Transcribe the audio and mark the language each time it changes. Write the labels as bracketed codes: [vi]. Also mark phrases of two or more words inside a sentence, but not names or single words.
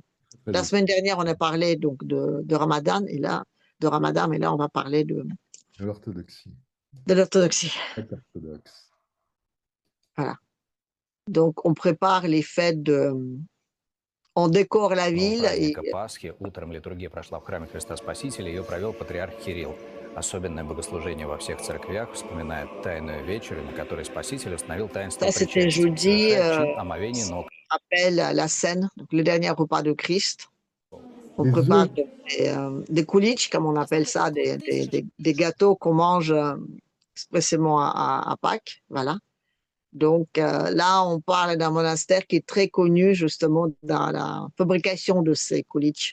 [fr] Très La bien. semaine dernière, on a parlé donc de Ramadan, et là, on va parler De l'orthodoxie. de l'orthodoxie. Très orthodoxe. Voilà. Donc, on prépare les fêtes on décore la [ru] Нового [fr] ville [ru] праздника [fr] et [ru] Пасхи утром литургия прошла в храме Христа Спасителя. Ее провел патриарх Кирилл. Особенное богослужение во всех церквях вспоминает Тайную вечерю, на которой Спаситель установил таинство [fr] ça, c'était [ru] причастия, [fr] jeudi, [ru] совершая чин омовения ног. [fr] rappelle la scène, donc le dernier repas de Christ. On Les prépare œufs, des kulich, comme on appelle ça, des gâteaux qu'on mange expressément à Pâques. Voilà. Donc là, on parle d'un monastère qui est très connu justement dans la fabrication de ces kulich.